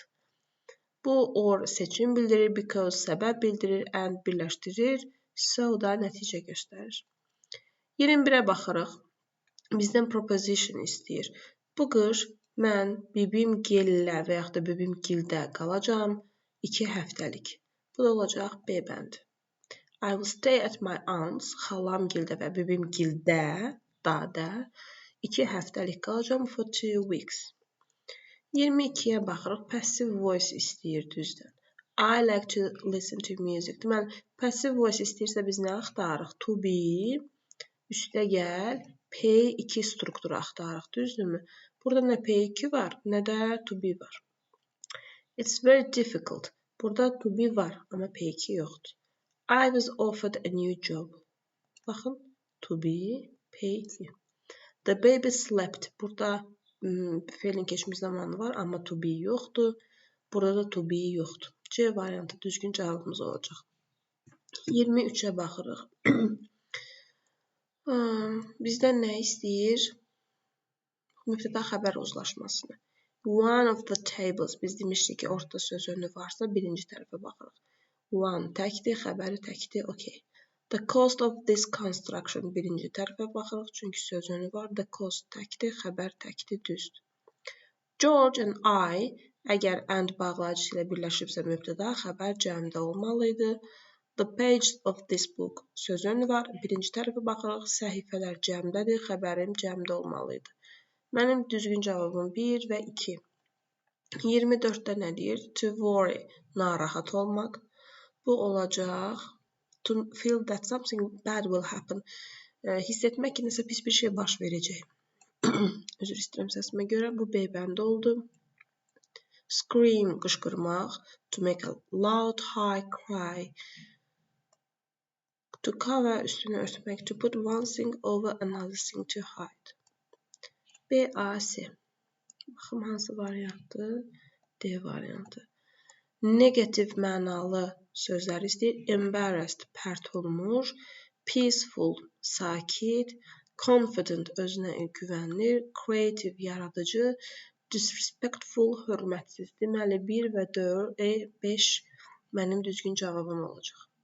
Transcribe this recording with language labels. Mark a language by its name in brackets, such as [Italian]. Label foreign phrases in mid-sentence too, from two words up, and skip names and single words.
[Azerbaijani] Bu or seçim bildirir, because səbəb bildirir, and birləşdirir, so da nəticə göstərir. 21-ə baxırıq. Bizdən proposition istəyir. Bu qış mən bibimgillə və yaxud da bibimgildə qalacağam 2 həftəlik. Bu da olacaq B bəndi. [English] I will stay at my aunt's, [Azerbaijani] xalamgildə və bibimgildə, da 2 həftəlik qalacağım [English] for 2 weeks. [Azerbaijani] 22-yə baxırıq. [English] Passive voice [Azerbaijani] istəyir düzdür. [English] I like to listen to music. [Azerbaijani] Deməli, [English] passive voice [Azerbaijani] istəyirsə biz nə axtarırıq? [English] To be, [Azerbaijani] üstə gəl, P2 strukturu axtarırıq, düzdürmü? Burada nə P2 var, nə də [English] to be [Azerbaijani] var. [English] It's very difficult. [Azerbaijani] Burada [English] to be [Azerbaijani] var, amma P2 yoxdur. [English] I was offered a new job. [Azerbaijani] Baxın, [English] to be, [Azerbaijani] P2. [English] The baby slept. [Azerbaijani] Burada feilin keçmiş zamanı var, amma to be yoxdur. Burada da [English] to be [Azerbaijani] yoxdur. C variantı düzgün cavabımız olacaq. 23-ə baxırıq. Bizdən nə istəyir? Mübtəda xəbər uzlaşmasını. [English] One of the tables. [Azerbaijani] Biz demişdik ki, ortada söz önü varsa birinci tərəfə baxırıq. One təkdir, xəbəri təkdir, okey. [English] The cost of this construction. [Azerbaijani] Birinci tərəfə baxırıq, çünki söz önü var. [English] The cost [Azerbaijani] təkdir, xəbər təkdir, düzdür. [English] George and I, [Azerbaijani] əgər and bağlayıcısı ilə birləşibsə mübtəda, xəbər cəmdə olmalıydı. [English] The page of this book. [Azerbaijani] Söz önü var. Birinci tərəfə baxırıq, səhifələr cəmdədir, xəbərim cəmdə olmalıydı. Mənim düzgün cavabım 1 və 2. 24-də nə deyir? [English] To worry, [Azerbaijani] narahat olmaq. Bu olacaq. [English] To feel that something bad will happen. [Azerbaijani] Hiss etmək ki, nəsə pis bir şey baş verəcək. Üzr istəyirəm səsimə görə. Bu B bəndi oldu. Scream, qışqırmaq. [English] To make a loud, high cry. To cover, [Azerbaijani] üstünü örtmək. [English] To put one thing over another thing to hide. [Azerbaijani] B, A, C. Baxım hansı variantdır? D variantı. Negativ mənalı sözləri istəyir. Embarrassed, pərt olmuş. Peaceful, sakit. Confident, özünə güvənir. Creative, yaradıcı. Disrespectful, hörmətsiz. Deməli 1 və 5 mənim düzgün cavabım olacaq.